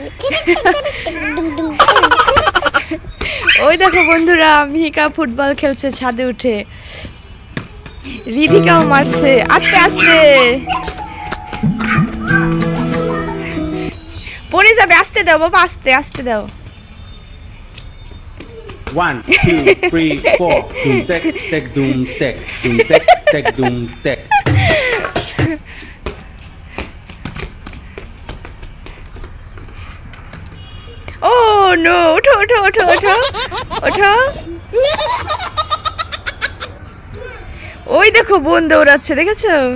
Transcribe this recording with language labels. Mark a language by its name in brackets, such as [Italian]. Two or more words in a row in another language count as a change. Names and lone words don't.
[Bangla] ওই দেখো বন্ধুরা, মিহিকা ফুটবল খেলছে ছাদে উঠে, রিদিকাও মারছে। আস্তে আস্তে পড়ে যাবে, আস্তে দাও বাবা, আস্তে আস্তে দাও। 1 2 3 4 dum tek tek dum tek dum tek tek dum tek। [English] oh no, [Bangla] ওঠো ওঠো ওঠো ওঠো ওঠো। ওই দেখো বোন দৌড়াচ্ছে, দেখেছো?